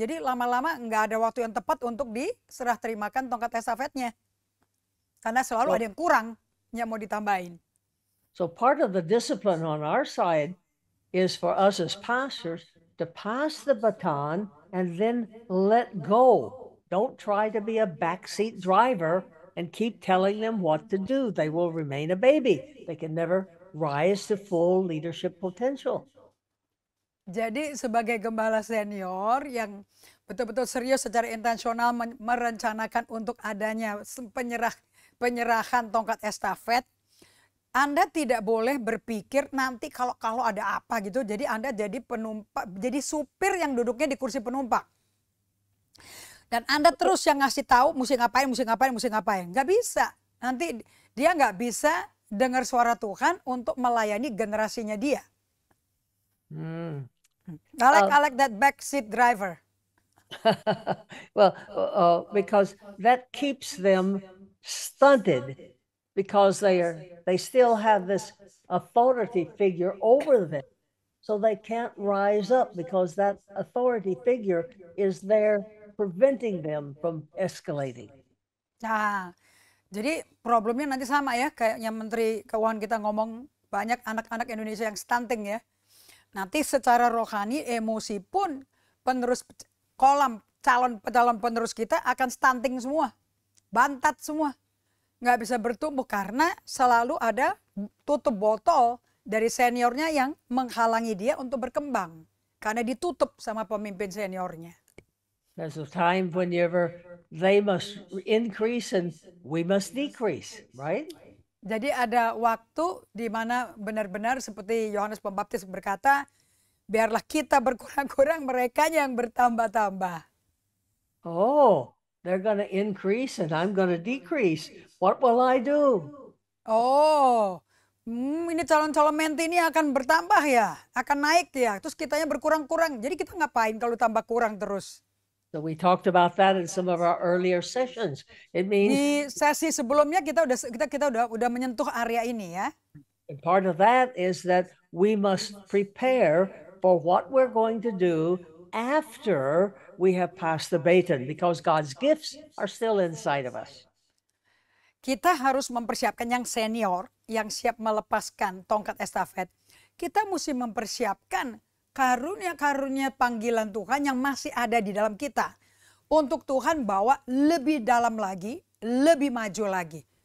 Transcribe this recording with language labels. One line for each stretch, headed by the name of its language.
Indonesian: Jadi lama-lama nggak ada waktu yang tepat untuk diserah terimakan tongkat estafetnya. Karena selalu ada yang kurang yang mau ditambahin.
English: So part of the discipline on our side is for us as pastors to pass the baton and then let go. Don't try to be a backseat driver and keep telling them what to do. They will remain a baby. They can never rise to full leadership potential.
Indonesian: Jadi sebagai gembala senior yang betul-betul serius secara intensional merencanakan untuk adanya penyerahan tongkat estafet, Anda tidak boleh berpikir nanti kalau ada apa gitu. Jadi Anda jadi penumpang, jadi supir yang duduknya di kursi penumpang. Dan Anda terus yang ngasih tahu mesti ngapain. Nggak bisa. Nanti dia nggak bisa dengar suara Tuhan untuk melayani generasinya dia.
English: I like that backseat driver. Well, because that keeps them stunted. Because they still have this authority figure over them. So they can't rise up because that authority figure is there preventing them from escalating.
Indonesian: Nah, jadi problemnya nanti sama ya, kayaknya Menteri Keuangan kita ngomong banyak anak-anak Indonesia yang stunting ya. Nanti secara rohani, emosi pun calon penerus kita akan stunting semua, bantat semua. Nggak bisa bertumbuh karena selalu ada tutup botol dari seniornya yang menghalangi dia untuk berkembang. Karena ditutup sama pemimpin seniornya.
English: There's a time whenever they must increase and we must decrease, right?
Indonesian: Jadi ada waktu di mana benar-benar seperti Yohanes Pembaptis berkata, biarlah kita berkurang-kurang, mereka yang bertambah-tambah.
English: Oh, they're going to increase and I'm going to decrease. What will I do?
Indonesian: Oh, ini calon-calon menti ini akan bertambah ya, akan naik ya. Terus kitanya berkurang-kurang. Jadi kita ngapain kalau tambah kurang terus?
English: So we talked about that in some of our earlier sessions. It means
Indonesian: di sesi sebelumnya kita udah menyentuh area ini ya.
English: And part of that is that we must prepare for what we're going to do after we have passed the baton, because God's gifts are still inside of us.
Indonesian: Kita harus mempersiapkan yang senior, yang siap melepaskan tongkat estafet. Kita mesti mempersiapkan karunia-karunia panggilan Tuhan yang masih ada di dalam kita. Untuk Tuhan bawa lebih dalam lagi, lebih maju lagi.